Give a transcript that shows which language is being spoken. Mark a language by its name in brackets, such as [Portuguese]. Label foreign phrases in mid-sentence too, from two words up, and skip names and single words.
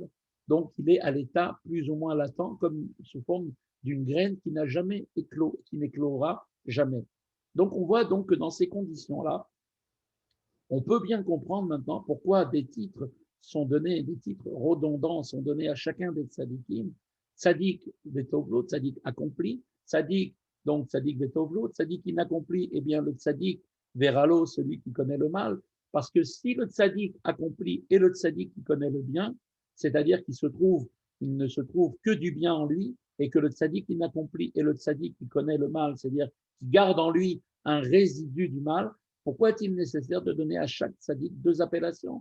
[French] Donc, il est à l'état plus ou moins latent, comme sous forme d'une graine qui n'a jamais éclos, qui n'éclora jamais. Donc, on voit donc que dans ces conditions-là, on peut bien comprendre maintenant pourquoi des titres sont donnés, des titres redondants sont donnés à chacun des tzadikim. [Hebrew] צדיק וטוב לו, [French] tzadik accompli, tzadik, donc [Hebrew] צדיק וטוב לו, [French] tzadik inaccompli, eh bien le [Hebrew] צדיק ורע לו, [French] celui qui connaît le mal, parce que si le tzadik accompli et le tzadik qui connaît le bien, c'est-à-dire il ne se trouve que du bien en lui, et que le tzadik inaccompli et le tzadik qui connaît le mal, c'est-à-dire qui garde en lui un résidu du mal, pourquoi est-il nécessaire de donner à chaque tzaddik deux appellations?